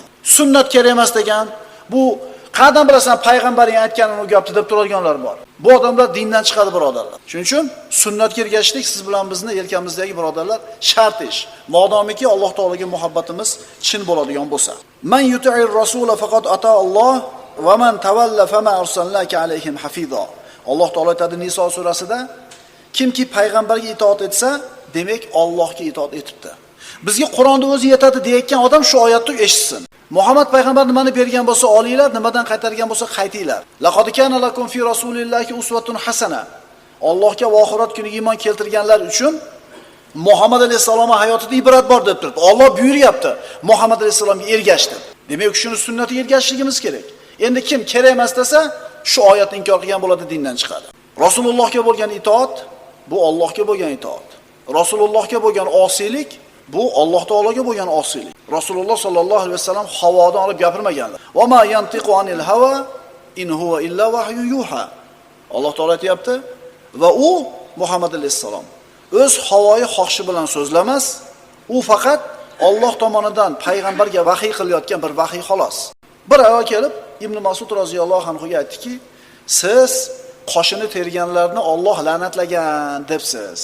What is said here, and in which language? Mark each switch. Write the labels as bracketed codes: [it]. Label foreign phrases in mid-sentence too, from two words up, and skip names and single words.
[uz] Sunnat kerak emas degan bu qanday bilasan payg'ambaring aytganini u gapni deb turadiganlar bor. Bu odamlar dindan chiqadi birodarlar. Shuning uchun sunnatga ergashishlik siz bilan bizni yelkamizdagi birodarlar shart ish. Modomiki Alloh taolaga muhabbatimiz chin bo'ladigan bo'lsa. [ar] من يطع الرسول فقد أطاع الله ومن تولى فما أرسلناك عليهم حفيظا. [uz] Alloh taolo aytadi Niso surasida, kimki payg'ambarga itoat etsa, demak Allohga itoat etibdi. Bizga Qur'onda o'zi yetadi deyotgan odam shu oyatni eshitsin. Muhammad payg'ambar nimani bergan bo'lsa olinglar, nimadan qaytargan bo'lsa qaytinglar. [ar] لقد كان لكم في رسول الله أسوة حسنة. [uz] Allohga va oxirat kuniga iymon keltirganlar uchun Muhammad alayhisolamning hayotida ibrat bor deb turibdi. Alloh buyuryapti, Muhammad alayhisolamga ergashdi. Demak, shuni sunnatiga ergashishligimiz kerak. Endi kim kerak emas desa, shu oyatni inkor qilgan bo'ladi, dindan chiqadi. Rasulullohga bo'lgan itoat bu Allohga bo'lgan itoat. Rasulullohga bo'lgan osiylik bu Alloh taologa bo'lgan osiylik. Rasululloh sollallohu alayhi vasallam havodan olib gapirmaganlar. [ar] وما ينطق عن الهوى إن هو إلا وحي يوحى. [uz] Alloh taolo aytayapti va u Muhammad alayhisalom o'z havoyi xohishi bilan so'zlamas, u faqat Alloh tomonidan payg'ambarga vahiy qilayotgan bir vahiy xolos. Bir ayol kelib Ibn Mas'ud roziyallohu anhu ga aytdiki, siz qoshini terganlarni Alloh la'natlagan debsiz.